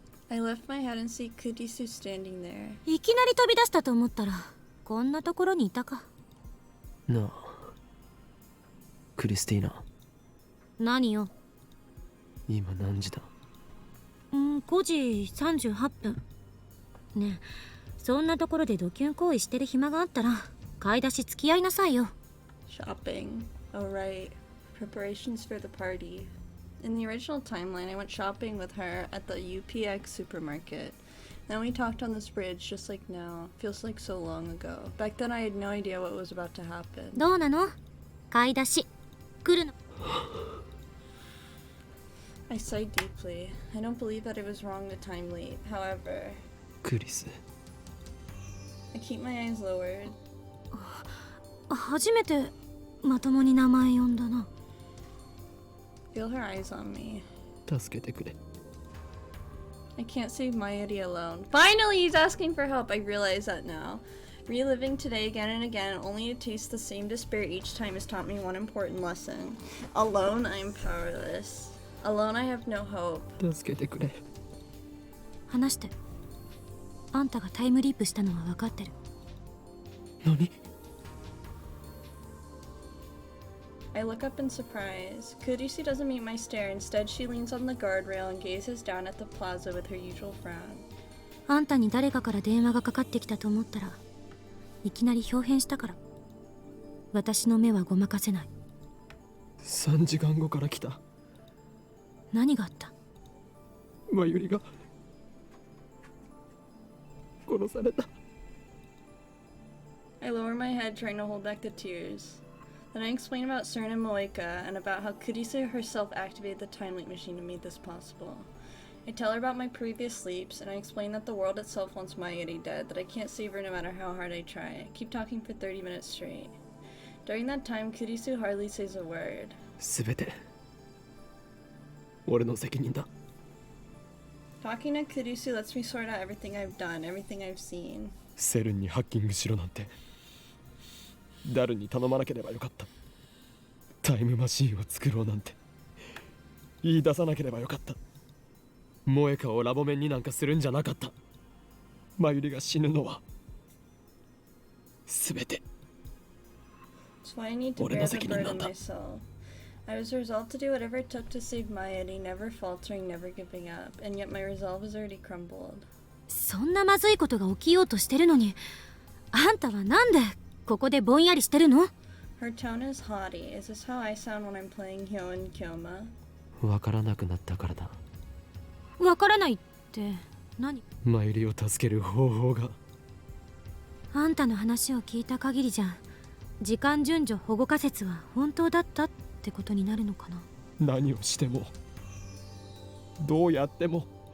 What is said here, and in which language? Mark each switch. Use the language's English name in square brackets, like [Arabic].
[English] I lift my head and see Kurisu standing there. [Japanese] いきなり飛び出したと思ったら、こんなところにいたか。なあ、クリスティーナ、何よ。今何時だ 5時38分。ねえ、そんなところでドキュン行為してる暇があったら買い出し付き合いなさいよ。 [English] Shopping. Oh, right. Preparations for the party. In the original timeline, I went shopping with her at the UPX supermarket. Then we talked on this bridge just like now. Feels like so long ago. Back then I had no idea what was about to happen. [Japanese] どうなの？買い出し来るの？ [English] I sighed deeply. I don't believe that it was wrong to time leap. However, [Japanese] クリス、 [English] I keep my eyes lowered. [Japanese] 初めてまともに名前呼んだな。 [English] Feel her eyes on me. [Japanese] 助けてくれ。 [English] I can't save Mayuri alone. Finally, he's asking for help. I realize that now. Reliving today again and again, only to taste the same despair each time, has taught me one important lesson. Alone, I am powerless. Alone, I have no hope. [Japanese] 助けてくれ。話して。あんたがタイムリープしたのは分かってる。何？ [English] I look up in surprise. Kurisu doesn't meet my stare. Instead, she leans on the guardrail and gazes down at the plaza with her usual frown. [Japanese] あんたに誰かから電話がかかってきたと思ったらいきなり表変したから。私の目はごまかせない。 3時間後から来た。何があった？マユリが殺された。 [English] I lower my head, trying to hold back the tears. Then I explain about CERN and Moeka, and about how Kurisu herself activated the time leap machine to make this possible. I tell her about my previous sleeps, and I explain that the world itself wants Mayuri dead, that I can't save her no matter how hard I try. I keep talking for 30 minutes straight. During that time, Kurisu hardly says a word. [Japanese] すべて俺の責任だ。 [English] Talking to Kurisu lets me sort out everything I've done, everything I've seen. [Japanese] セルンにハッキングしろなんてダルに頼まなければよかった。タイムマシーンを作ろうなんて言い出さなければよかった。モエカをラボメンになんかするんじゃなかった。マユリが死ぬのはすべて [English] So I need to bear the burden myself. I was resolved to do whatever it took to save Mayuri, never faltering, never giving up, and yet my resolve has already crumbled. [Japanese] そんなまずいことが起きようとしてるのにあんたはなんでここでぼんやりしてるの？ [English] Her tone is haughty. Is this how I sound when I'm playing Hyo and Kyoma? [Japanese] わからなくなったからだ。わからないって何？マユリを助ける方法が。あんたの話を聞いた限りじゃ時間順序保護仮説は本当だったってことになるのかな。何をしてもどうやっても。